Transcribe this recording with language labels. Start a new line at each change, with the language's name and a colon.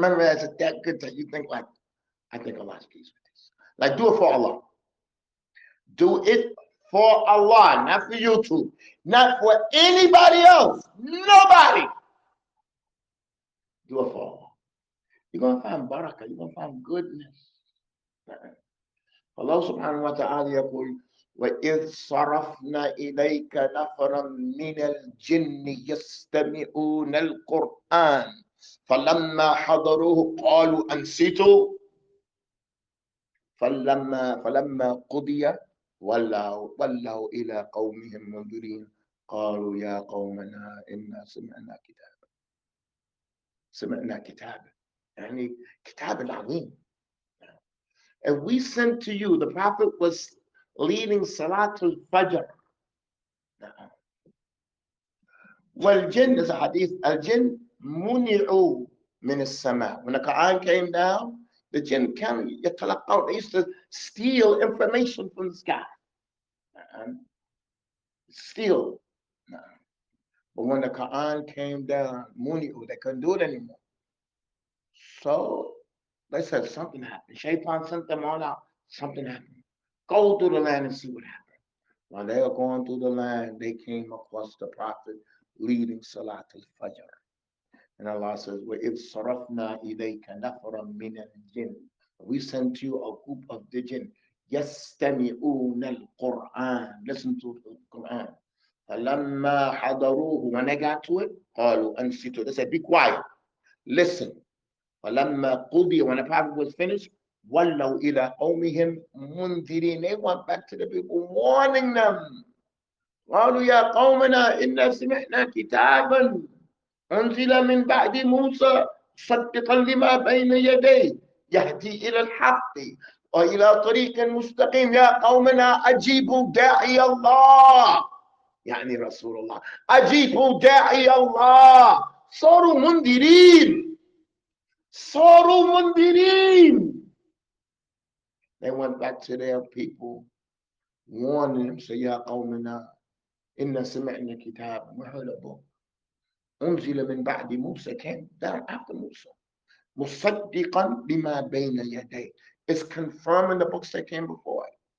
English: Memorize it that good that you think like, I think Allah is pleased with this. Like do it for Allah. Do it for Allah, not for YouTube, not for anybody else. Nobody. Do it for Allah. You're going to find barakah. You're going to find goodness.
Arabic: Allah subhanahu wa ta'ala يقول وَإِذْ صَرَفْنَا إِلَيْكَ نَفَرًا مِنَ الْجِنِّ يَسْتَمِعُونَ الْقُرْآنَ فَلَمَّا حَضَرُوهُ قَالُوا أَنْصِتُوا فَلَمَّا قُضِيَ وَلَّوْا إِلَى قَوْمِهِمْ مُنذِرِينَ قَالُوا يَا قَوْمَنَا إِنَّا سمعنا كتابا يعني كتاب العظيم.
English: And we sent to you, the Prophet was leading Salatul Fajr.
Arabic: والجن
English: is a hadith.
Arabic: Al-jinn muni'u min as-sama.
English: When the Quran came down, the jinn came, they used to steal information from the sky. Steal. But when the Quran came down, muni'u, they couldn't do it anymore. So they said something happened. Shaitan sent them all out. Something happened. Go through the land and see what happened. While they were going through the land, they came across the Prophet leading Salatul Fajr. And Allah says,
Arabic: وَإِذْ صَرَفْنَا إِلَيْكَ نَفَرًا مِنَ الْجِنِّ.
English: We sent you a group of the jinn.
Arabic: يَسْتَمِعُونَ الْقُرْآنَ.
English: Listen to the Quran.
Arabic: فَلَمَّا حَضَرُوهُ.
English: When they got to it,
Arabic: قَالُوا أَنْصِتُوا.
English: They said, be quiet. Listen.
Arabic: فَلَمَّا قُضِيَ.
English: When the Prophet was finished,
Arabic: وَلَّوْا إِلَىٰ قَوْمِهِمْ مُنذِرِينَ.
English: They went back to the people, warning them.
Arabic: قالوا يا قومنا إنا سمعنا كتابا أنزل من بعد موسى مصدقا لما بين يديه يهدي إلى الحق وإلى طريق مستقيم. يا قومنا أجيبوا داعي الله، يعني رسول الله، أجيبوا داعي الله. صاروا منذرين، صاروا منذرين.
English: They went back to their people, warning them, say,
Arabic: يا قومنا إنا سمعنا كتاب.
English: we heard a book.
Arabic: أنزل من بعد موسى,
English: came down after Musa.
Arabic: مصدقا لما بين يديه.
English: It's confirming the books that came before it.